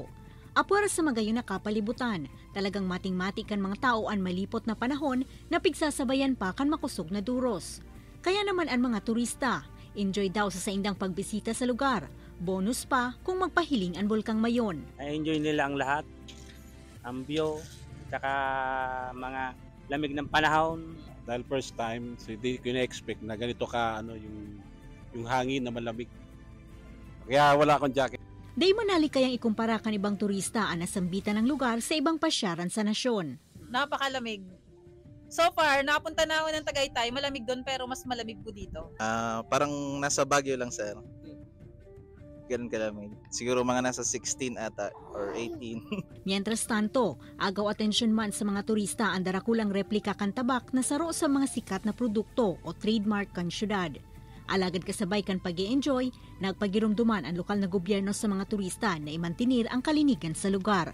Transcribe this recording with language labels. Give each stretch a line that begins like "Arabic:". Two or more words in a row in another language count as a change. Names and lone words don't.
Bikol: Apwara sa magayon na kapalibutan, talagang mating-mati kan mga tao ang malipot na panahon na pigsasabayan pa kan makusog na duros. Kaya naman ang mga turista, enjoy daw sa indang pagbisita sa lugar. Bonus pa kung magpahiling ang Bulkang Mayon.
Filipino: I-enjoy nila ang lahat, ang view, tsaka mga lamig ng panahon. Dahil
English: first time,
Filipino: so hindi ko na-expect na ganito ka yung hangin na malamig. Kaya wala akong jacket.
Bikol: Day manali kayang ikumpara kan ibang turista ang nasambitan ng lugar sa ibang pasyaran sa nasyon.
Filipino: Napakalamig.
English: So far,
Filipino: napunta na ako ng Tagaytay, malamig doon pero mas malamig po dito. Parang nasa Baguio lang, sir. Ganun kalamig. Siguro mga nasa 16 ata or 18.
Spanish: Mientras tanto,
Bikol: agaw atensyon man sa mga turista ang darakulang replika kan tabak na saro sa mga sikat na produkto o trademark kan syudad. Alagad kasabay kan pag-i-enjoy, nagpagirumduman ang lokal na gobyerno sa mga turista na imantinir ang kalinigan sa lugar.